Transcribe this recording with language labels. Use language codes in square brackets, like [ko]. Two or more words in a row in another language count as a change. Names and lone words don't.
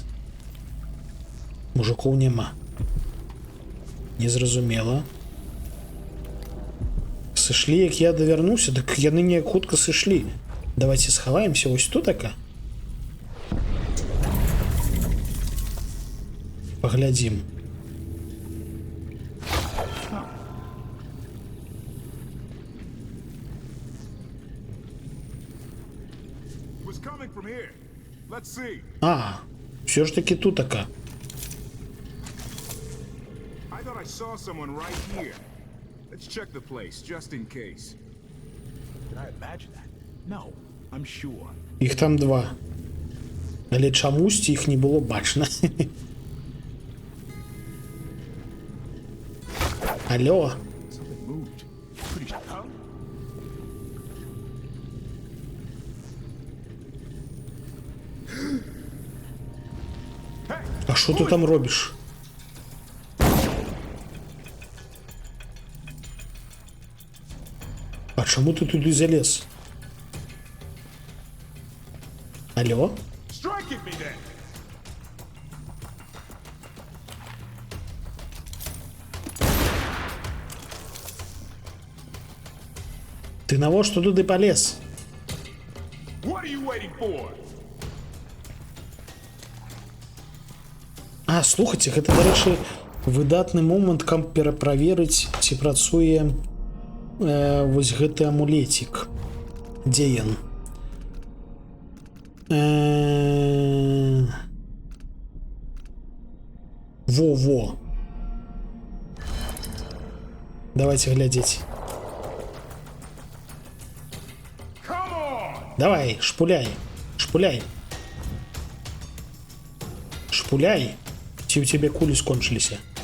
[be] Мужикоў няма. Незразумела. Сышлі, як я давярнуўся, так яны неяк хутка сышлі. Давайте схаваемся вось тутака. Паглядзім. [en] Was coming from here. Let's see. [uk] А, все ж таки тут така. [en] I thought I saw someone right here. Let's check the place, just in case. Did I imagine that? No, I'm sure. [uk] Їх там два. [be] Але чамусь їх не було бачно. Алло. [en] Something moved. Pretty huh? [uk] А що ти там робиш? А чому ти туди залез? Алло? [en] Strike at me then. [be] Ти навошта туди полез? [en] What are you waiting for? [be] А, слухайте, гэта, дарэчы, выдатны момант, каб пераправерыць, ці працуе вось гэты амулетик. Дзе ён? Во-во. Давайте глядзець. [en] Come on! [be] Давай, шпуляй, шпуляй. Шпуляй, ці ў цябе кулі скончыліся.